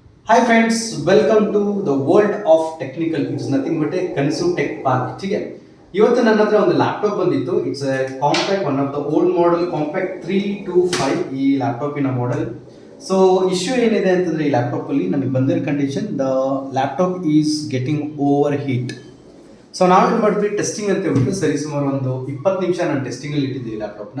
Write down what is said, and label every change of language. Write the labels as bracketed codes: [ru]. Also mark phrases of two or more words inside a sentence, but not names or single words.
[en] Hi friends, welcome to the world of technical. It's nothing but a Kanasu Tech Park. [hi] ठीक है, [kn] ಇವತ್ತು ನನ್ನ ಹತ್ರ ಒಂದು ಲ್ಯಾಪ್ಟಾಪ್ ಬಂದಿತ್ತು. [en] It's a Compaq, one of the old model Compaq 325 [kn] ಈ ಲ್ಯಾಪ್ಟಾಪಿನ ಮಾಡೆಲ್. ಸೊ ಇಶ್ಯೂ ಏನಿದೆ ಅಂತಂದ್ರೆ ಈ ಲ್ಯಾಪ್ಟಾಪ್ ಅಲ್ಲಿ ನನಗೆ ಬಂದಿರೋ ಕಂಡೀಷನ್, [en] the laptop is getting over heat. [kn] ಸೊ ನಾವೇನು ಮಾಡಿದ್ವಿ, ಟೆಸ್ಟಿಂಗ್ ಅಂತ ಹೇಳ್ಬಿಟ್ಟು ಸರಿ ಸುಮಾರು ಒಂದು 20 ನಿಮಿಷ ನಾನು ಟೆಸ್ಟಿಂಗ್ ಅಲ್ಲಿ ಇಟ್ಟಿದ್ದೆ ಈ ಲ್ಯಾಪ್ಟಾಪ್ನ.